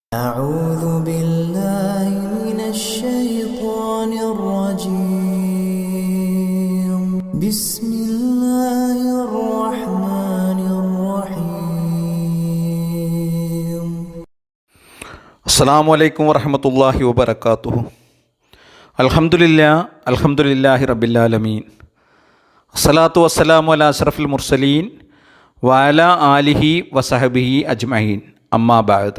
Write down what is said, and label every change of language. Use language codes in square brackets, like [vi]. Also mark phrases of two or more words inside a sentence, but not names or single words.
[ar] أعوذ بالله من الشيطان الرجيم بسم الله الرحمن الرحيم السلام عليكم ورحمة الله وبركاته. الحمد لله رب العالمين. الصلاة والسلام على أشرف المرسلين وعلى آله وصحبه أجمعين. أما بعد.